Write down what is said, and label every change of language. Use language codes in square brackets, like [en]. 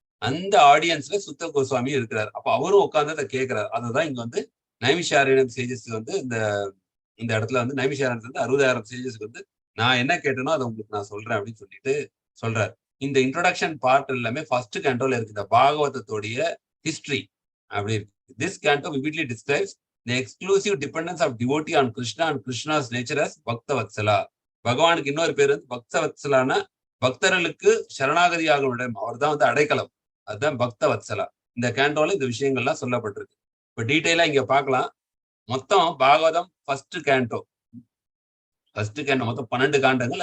[ta] அந்த ஆடியன்ஸ்ல சுத்த கோஸ்வாமி இருக்கிறார். அப்ப அவரும் உட்கார்ந்து அதை கேட்கிறாரு. அதுதான் இங்க வந்து நைமிஷாரண்யம் சேஜஸ் வந்து இந்த இடத்துல வந்து நைமிஷாரண்யத்துல வந்து 60,000 சேஜஸ்க்கு வந்து நான் என்ன கேட்டேனோ அதை உங்களுக்கு நான் சொல்றேன் அப்படின்னு சொல்லிட்டு சொல்றாரு. இந்த இன்ட்ரோடக்ஷன் பார்ட் எல்லாமே ஃபர்ஸ்ட் கேண்டோல இருக்கு, இந்த பாகவதத்தோடைய ஹிஸ்டரி அப்படி இருக்கு. [en] This canto vividly describes the exclusive dependence of devotee on Krishna and Krishna's nature as Bhakta Vatsala. [ta] பகவானுக்கு இன்னொரு பேர் வந்து பக்த வத்சலான, பக்தர்களுக்கு சரணாகதியாக இடம், அவர் தான் வந்து அடைக்கலம், அதுதான் பக்த வத்சலா. இந்த கேண்டோல இந்த விஷயங்கள்லாம் சொல்லப்பட்டிருக்கு. இப்ப டீட்டெயிலா இங்க பார்க்கலாம். மொத்தம் பாகவதம் ஃபர்ஸ்ட் கேண்டோ மொத்தம் 12 காண்டங்கள்.